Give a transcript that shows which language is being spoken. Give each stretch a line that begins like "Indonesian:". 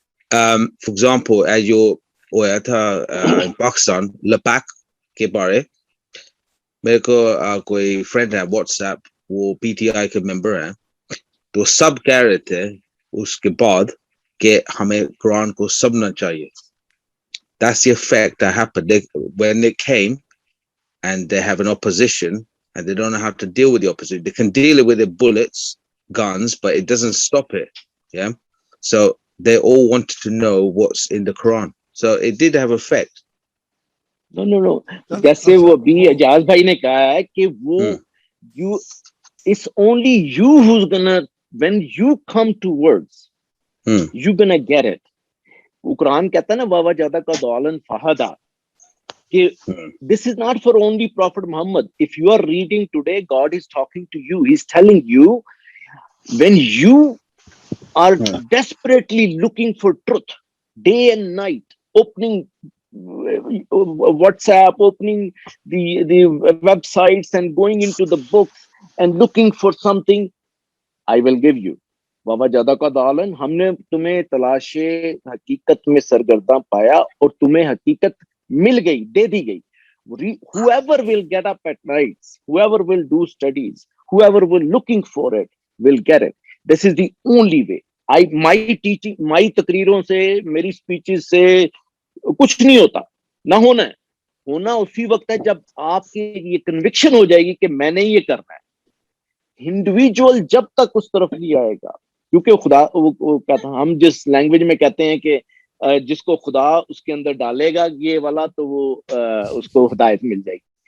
Hindi: For example as जो होया था पाकिस्तान लपैक के बारे, मेरे को कोई फ्रेंड है व्हाट्सएप, वो पीटीआई के मेंबर हैं, तो सब कह रहे थे उसके बाद कि हमें कुरान को समझना चाहिए।
English: That's the effect that happened. When they came and they have an opposition and they don't know how to deal with the opposition. They can deal with the bullets, guns, but it doesn't stop it. Yeah. So they all wanted to know what's in the Quran. So it did have effect. No.
Hindi: जैसे वो भी एजाज भाई ने कहा है कि वो
English: it's only you who's gonna, when you come to words, you're gonna get it.
Hindi: वो कुरान कहता है ना
Arabic: वावा ज्यादा का दौलन फहदा,
Hindi: कि
English: this is not for only Prophet Muhammad. If you are reading today, God is talking to you. He's telling you, when you are desperately looking for truth, day and night, opening WhatsApp, opening the websites and going into the books and looking for something, I will give you.
Arabic: बाबा ज्यादा का दालन,
Hindi: हमने तुम्हें तलाशे हकीकत में सरगर्दा पाया और तुम्हें हकीकत मिल गई, दे दी गई.
English: Whoever will get up at nights, whoever will do studies, whoever will looking for it, will get it. This is the only way. My teaching, my
Hindi: तकरीरों से, मेरी स्पीचेस से कुछ नहीं होता, ना होना है. होना उसी वक्त है जब आपकी ये कन्विक्शन हो जाएगी कि मैंने ये करना है. इंडिविजुअल जब तक उस तरफ नहीं आएगा, क्योंकि खुदा वो कहता, हम जिस लैंग्वेज में कहते हैं कि जिसको खुदा उसके अंदर डालेगा ये वाला, तो वो उसको हिदायत मिल जाएगी.